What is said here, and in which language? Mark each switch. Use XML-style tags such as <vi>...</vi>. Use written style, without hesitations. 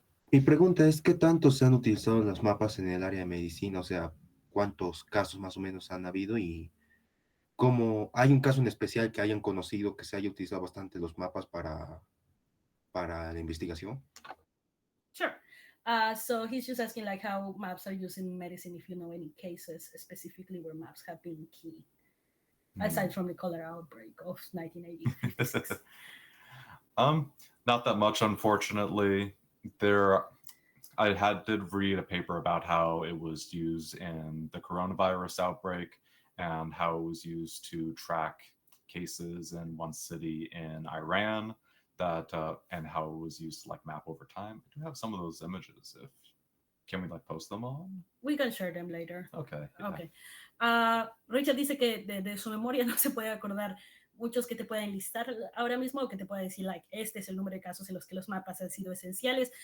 <es>Mi pregunta es, ¿qué tanto se han utilizado los mapas en el área de medicina? O sea, ¿cuántos casos más o menos han habido? Y ¿cómo hay un caso en especial que hayan conocido que se haya utilizado bastante los mapas para la investigación?</es> <en>Sure. So he's just asking like how maps are used in medicine, if you know any cases specifically where maps have been key, aside from the cholera outbreak of 1986. Not that much, unfortunately. I did read a paper about how it was used in the coronavirus outbreak and how it was used to track cases in one city in Iran, and how it was used to like map over time. I do have some of those images. Can we like post them on? We can share them later. Okay. Yeah. Okay.</en> <es>Richard dice que de su memoria no se puede acordar muchos que te pueden listar ahora mismo, o que te puede decir, like, este es el número de casos en los que los mapas han sido esenciales.</es>